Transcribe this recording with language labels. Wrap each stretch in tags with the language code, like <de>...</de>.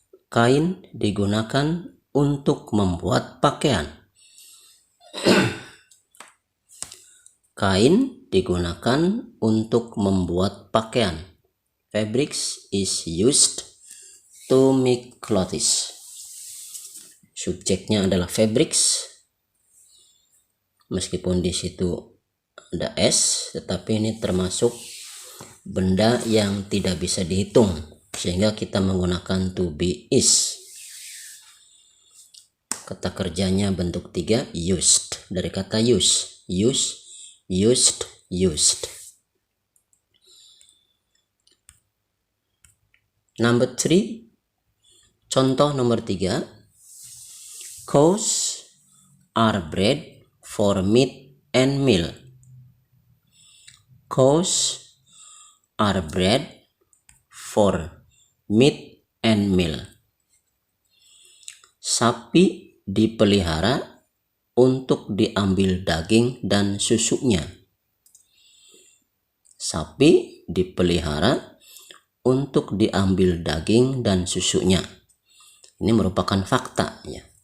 <id>Kain digunakan untuk membuat pakaian. Kain digunakan untuk membuat pakaian.</id> <en>Fabrics is used to make clothes.</en> <id>Subjeknya adalah fabrics. Meskipun di situ ada s, tetapi ini termasuk benda yang tidak bisa dihitung, sehingga kita menggunakan to be, is. Kata kerjanya bentuk 3 used dari kata use, used.</id> <en>Number 3,</en> <id>contoh nomor 3,</id> <en>cows are bred for meat and milk. Cows are bred for meat and milk.</en> <id>Sapi dipelihara untuk diambil daging dan susunya. Sapi dipelihara untuk diambil daging dan susunya. Ini merupakan fakta ya.</id>